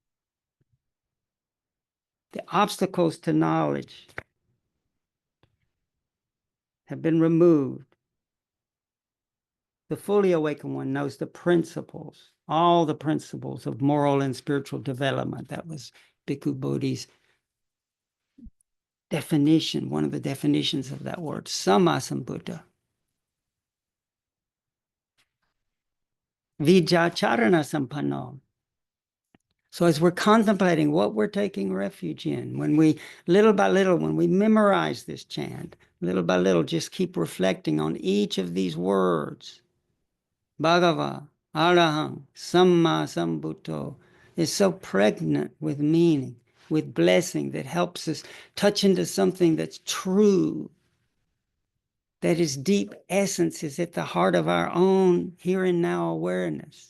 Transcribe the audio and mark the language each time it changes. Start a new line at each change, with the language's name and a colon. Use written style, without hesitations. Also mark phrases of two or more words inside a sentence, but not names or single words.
English: The obstacles to knowledge have been removed. The fully awakened one knows the principles, all the principles of moral and spiritual development. That was Bhikkhu Bodhi's definition, one of the definitions of that word,
Pali: Sammasambuddha. Vijacharana sampanno.
English: So as we're contemplating what we're taking refuge in, when we, little by little, when we memorize this chant, little by little, just keep reflecting on each of these words.
Pali: Bhagava, Arahant, Samma Sambuddho,
English: is so pregnant with meaning, with blessing that helps us touch into something that's true, that is deep essence, is at the heart of our own here and now awareness.